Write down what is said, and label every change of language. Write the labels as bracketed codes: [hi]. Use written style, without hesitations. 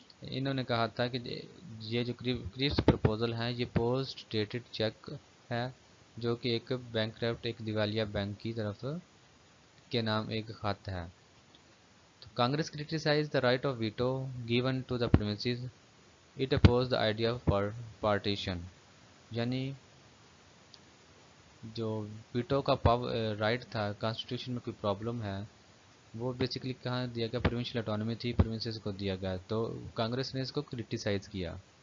[ur] انہوں نے کہا تھا کہ یہ جو کریپس پرپوزل ہیں یہ پوسٹ ڈیٹڈ چیک ہے، جو کہ ایک بینک ایک دیوالیہ بینک کی طرف کے نام ایک خط ہے۔ تو Congress [en] criticized the right of veto given to the provinces. It opposed the idea of partition. [ur] یعنی جو ویٹو کا رائٹ تھا، کانسٹیٹیوشن میں کوئی پرابلم ہے، وہ بیسیکلی کہاں دیا گیا؟ پروونشل اٹانومی تھی، پروونسز کو دیا گیا، تو کانگریس نے اس کو کرٹیسائز کیا۔